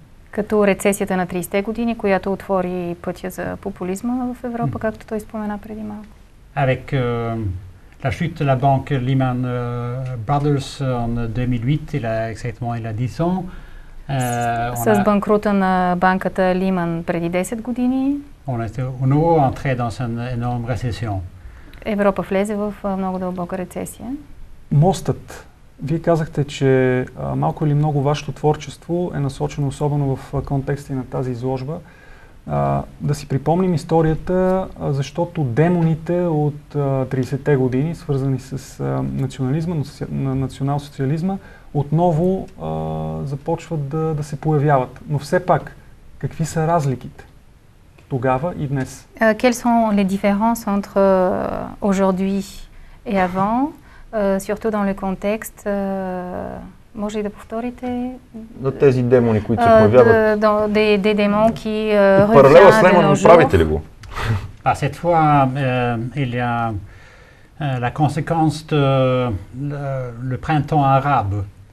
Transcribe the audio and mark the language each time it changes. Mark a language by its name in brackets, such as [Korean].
[Bulgarian] Като рецесията на 30-те години, която отвори пътя за популизма в Европа, както той спомена преди малко. [French] Avec la chute de la banque Lehman Brothers en 2008, il y a 10 ans. [Bulgarian] С банкрута на банката Lehman преди 10 години, [French] on était à nouveau entré dans une énorme récession. [Bulgarian] Европа влезе в много дълбока рецесия. Мостът. Вие казахте, че малко или много вашето творчество е насочено особено в контекста на тази изложба. Да си припомним историята, защото демоните от 30-те години, свързани с национализма, национал-социализма, отново започват да се появяват. Но все пак, какви са разликите тогава и днес? [French] Quelles sont les différences entre aujourd'hui et avant, surtout dans le contexte, [Bulgarian] може ли да повторите? На тези демони, които се появяват. [French] Des démons qui [Bulgarian] Паралела с Леман, правите ли го? [French] Cette fois, il y a la conséquence de le printemps arabe.